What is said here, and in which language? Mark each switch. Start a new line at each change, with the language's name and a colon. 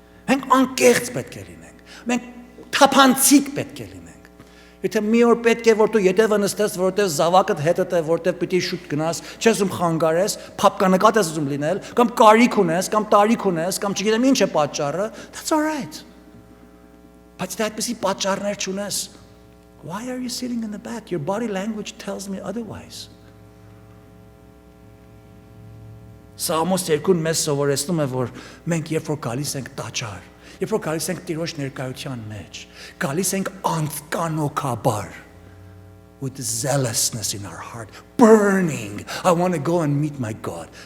Armenian: Մենք անկեղծ պետք է լինենք։ Մենք թափանցիկ պետք է լինենք։ Եթե մի օր պետք է որ դու ետևը նստես, որովհետև զավակդ հետդ է, որովհետև պիտի շուտ գնաս, չես ուզում խանգարես, փապկանկատ ես ուզում լինել, կամ կարիք ունես, կամ տարիք ունես, կամ չգիտեմ ինչ է պատճառը,
English: that's all right.
Armenian: Բայց դա այդպեսի պատճառներ չունես,
English: why are you sitting in the back? Your body language tells me otherwise.
Armenian: Սաղմոս 2-ն մեզ սովորեցնում է, որ մենք երբ որ գալիս ենք տաճար, երբ որ գալիս ենք Տիրոջ ներկայության մեջ, գալիս ենք անկանոքաբար,
English: with zealousness in our heart, burning, I want to go and meet my God.